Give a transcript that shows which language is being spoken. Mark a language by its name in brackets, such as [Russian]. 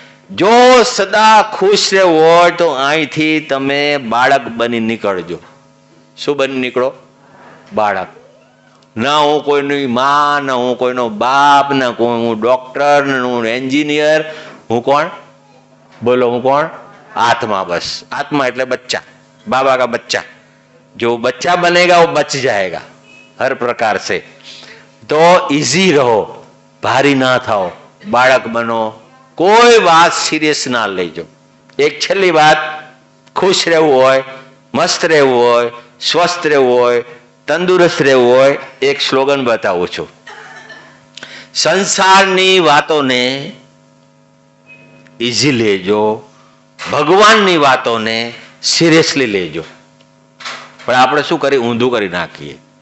[Gujarati] જો સદા ખુશ રહેવું હોય તો અહીંથી તમે બાળક બની નીકળજો. શું બની નીકળો? બાળક. ના હું કોઈની માં, ના હું કોઈનો બાપ, ના હું ડોક્ટર, ના હું એન્જિનિયર. હું કોણ? બોલો, હું કોણ? आत्मा. [Hindi] बस आत्मा એટલે बच्चा, बाबा का बच्चा. जो बच्चा बनेगा वो बच जाएगा हर प्रकार से. तो इजी रहो, [Gujarati] भारी ना થાઓ, બાળક બનો. કોઈ વાત સિરિયસ ના લેજો. એક છેલ્લી વાત, ખુશ રહેવું હોય, મસ્ત રહેવું હોય, સ્વસ્થ રહેવું હોય, તંદુરસ્ત રહેવું હોય, એક સ્લોગન બતાવું છું. સંસારની વાતોને ઇઝી લેજો, ભગવાનની વાતોને સિરિયસલી લેજો. પણ આપણે શું કરી? ઊંધું કરી નાખીએ.